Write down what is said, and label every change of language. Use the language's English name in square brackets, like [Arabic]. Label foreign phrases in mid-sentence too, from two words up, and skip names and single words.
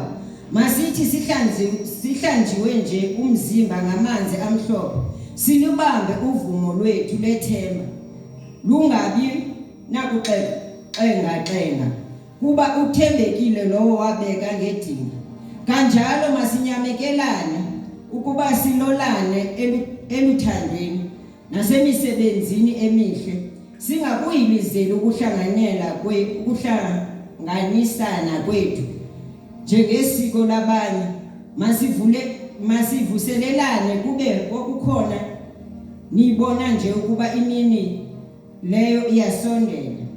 [Xhosa] Masithi sihlanjiwe nje umzimba ngamanzi amhlophe, silubambe uvumo lwethu lethemba, lungabi nakuxenga kuba uthembekile lowo wabeka ngedinga. Kanjalo masinyamekelane ukuba silolane eluthandweni, nasemisebenzini emihle, singakuyimizeli ukuhlanganisana kwethu njengesiko labanye, masivuselelane kube okukhona. Nibona nje ukuba imini leyo iyasondela.